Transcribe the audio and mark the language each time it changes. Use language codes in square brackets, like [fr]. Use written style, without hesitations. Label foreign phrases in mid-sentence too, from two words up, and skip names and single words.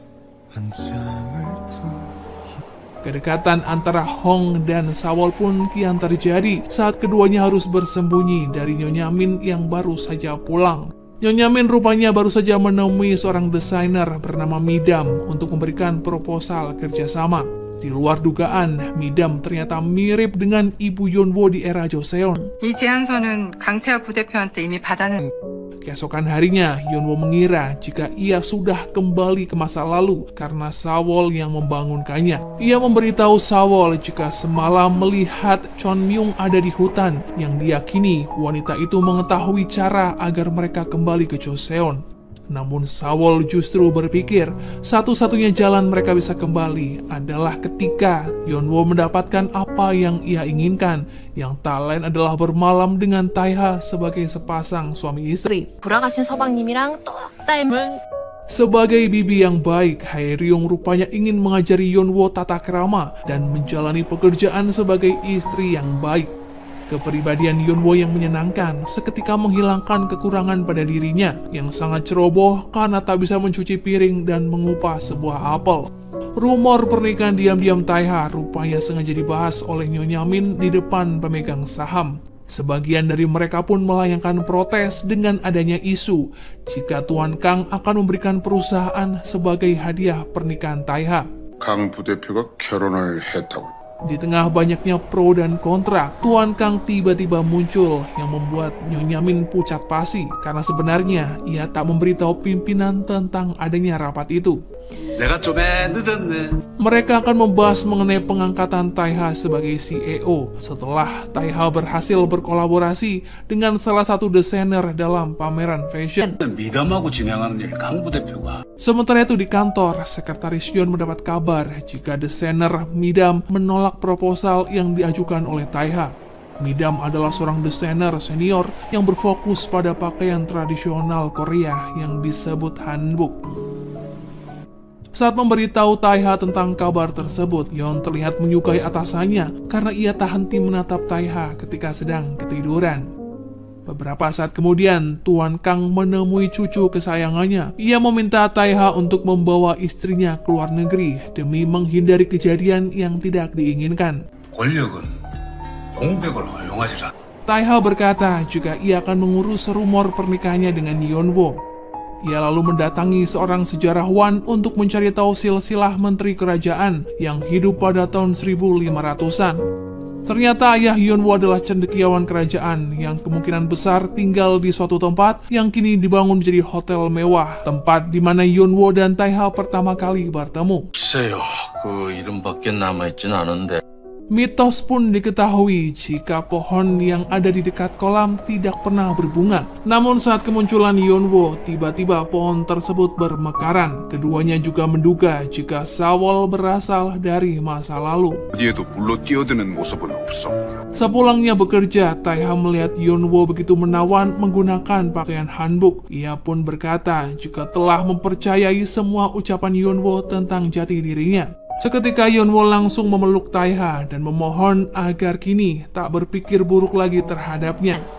[id] Kedekatan antara Hong dan Sawol pun kian terjadi saat keduanya harus bersembunyi dari Nyonya Min yang baru saja pulang. Nyonya Min rupanya baru saja menemui seorang desainer bernama Midam untuk memberikan proposal kerjasama. Di luar dugaan, Midam ternyata mirip dengan ibu Yeonwoo di era Joseon. [ko] 이 제안서는 강태하 부대표한테 이미 받았는. [id] Keesokan harinya, Yeonwoo mengira jika ia sudah kembali ke masa lalu karena Sawol yang membangunkannya. Ia memberitahu Sawol jika semalam melihat Chon Myung ada di hutan yang diyakini wanita itu mengetahui cara agar mereka kembali ke Joseon. Namun Sawol justru berpikir satu-satunya jalan mereka bisa kembali adalah ketika Yeonwoo mendapatkan apa yang ia inginkan, yang tak lain adalah bermalam dengan Taeha sebagai sepasang suami istri. [ko] 돌아가신 서방님이랑 또 닮은 [id] Sebagai bibi yang baik, Hae-ryung rupanya ingin mengajari Yeonwoo tata krama dan menjalani pekerjaan sebagai istri yang baik. Kepribadian Yeonwoo yang menyenangkan seketika menghilangkan kekurangan pada dirinya yang sangat ceroboh karena tak bisa mencuci piring dan mengupas sebuah apel. Rumor pernikahan diam-diam Taeha rupanya sengaja dibahas oleh Nyonya Min di depan pemegang saham. Sebagian dari mereka pun melayangkan protes dengan adanya isu jika Tuan Kang akan memberikan perusahaan sebagai hadiah pernikahan Taeha. [ko] 강 부대표가 결혼을 했다고. [id] Di tengah banyaknya pro dan kontra, Tuan Kang tiba-tiba muncul yang membuat Nyonya Min pucat pasi karena sebenarnya ia tak memberitahu pimpinan tentang adanya rapat itu. [ko] 내가 좀 늦었네. [id] Mereka akan membahas mengenai pengangkatan Taeha sebagai CEO setelah Taeha berhasil berkolaborasi dengan salah satu desainer dalam pameran fashion. [ko] 미담하고 진행하는 일 강 부대표가. [id] Sementara itu di kantor, Sekretaris Yeon mendapat kabar jika desainer Midam menolak proposal yang diajukan oleh Taeha. Midam adalah seorang desainer senior yang berfokus pada pakaian tradisional Korea yang disebut hanbok. Saat memberitahu Taeha tentang kabar tersebut, Yeon terlihat menyukai atasannya karena ia tak henti menatap Taeha ketika sedang ketiduran. Beberapa saat kemudian, Tuan Kang menemui cucu kesayangannya. Ia meminta Taeha untuk membawa istrinya ke luar negeri demi menghindari kejadian yang tidak diinginkan. [ko] 권력은 공백을 허용하지라. [id] Taeha berkata jika ia akan mengurus rumor pernikahannya dengan Yeonwoo. Ia lalu mendatangi seorang sejarawan untuk mencari tahu silsilah menteri kerajaan yang hidup pada tahun 1500-an. Ternyata ayah Yeonwoo adalah cendekiawan kerajaan yang kemungkinan besar tinggal di suatu tempat yang kini dibangun menjadi hotel mewah, tempat di mana Yeonwoo dan Taeha pertama kali bertemu. [ko] 글쎄요, 그 이름밖에 남아있진 않은데. [id] Mitos pun diketahui jika pohon yang ada di dekat kolam tidak pernah berbunga. Namun saat kemunculan Yeonwoo, tiba-tiba pohon tersebut bermekaran. Keduanya juga menduga jika Sawol berasal dari masa lalu. [ko] 어디에도 물로 뛰어드는 모습은 없어. [id] Sepulangnya bekerja, Taeha melihat Yeonwoo begitu menawan menggunakan pakaian hanbok. Ia pun berkata jika telah mempercayai semua ucapan Yeonwoo tentang jati dirinya. Seketika Yeonwoo langsung memeluk Taeha dan memohon agar kini tak berpikir buruk lagi terhadapnya.